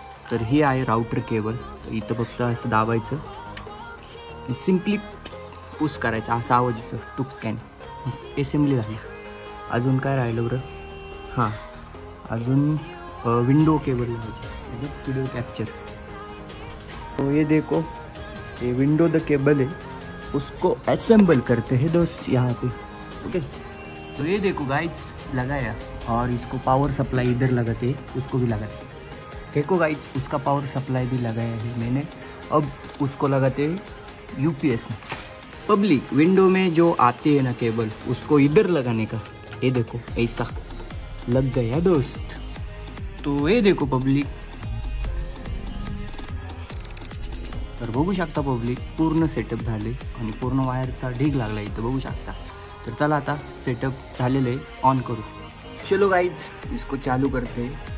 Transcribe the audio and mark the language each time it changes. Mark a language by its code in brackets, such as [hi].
[mr] तर ही आहे router cable. इथं फक्त असं दाबायचं, सिम्पली पुश करायचं, असा आवाज येतो टुक्क्याने. असेंब्ली झाली. अजून काय राहिलं बरं, हां अजून विंडो केबल व्हिडिओ कॅप्चर. [hi] तो ये देखो, ये विंडो द केबल है, उसको असेंबल करते हैं दोस्त यहाँ पे। ओके, तो ये देखो गाइस लगाया, और इसको पावर सप्लाई इधर लगाते हैं, उसको भी लगाते हैं। देखो गाइस, उसका पावर सप्लाई भी लगाया है मैंने। अब उसको लगाते हैं यूपीएस में। पब्लिक विंडो में जो आती है ना केबल, उसको इधर लगाने का, ये देखो ऐसा लग गया दोस्त। तो ये देखो पब्लिक, [mr] तर बघू शकता पब्लिक, पूर्ण सेटअप झाले आणि पूर्ण वायरचा ढीग लागला इथं बघू शकता। तर चला आता सेटअप झालेलं आहे, ऑन करू। [hi] चलो गाइज, इसको चालू करते।